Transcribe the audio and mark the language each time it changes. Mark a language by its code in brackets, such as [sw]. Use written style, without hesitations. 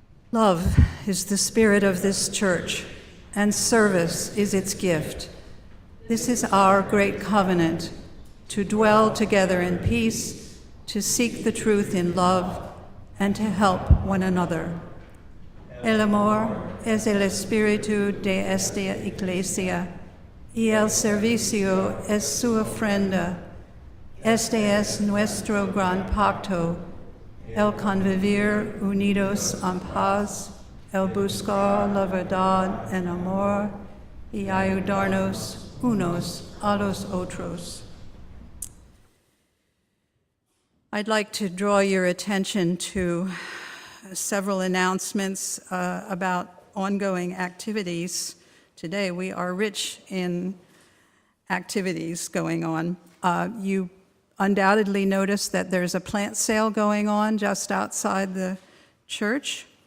[en] Love is the spirit of this church, and service is its gift. This is our great covenant, to dwell together in peace, to seek the truth in love, and to help one another. [es] El amor es el espíritu de esta iglesia, y el servicio es su ofrenda. Este es nuestro gran pacto, el convivir unidos en paz, el buscar la verdad en amor, y ayudarnos unos a los otros. [en] I'd like to draw your attention to several announcements about ongoing activities. Today we are rich in activities going on. You undoubtedly noticed that there's a plant sale going on just outside the church.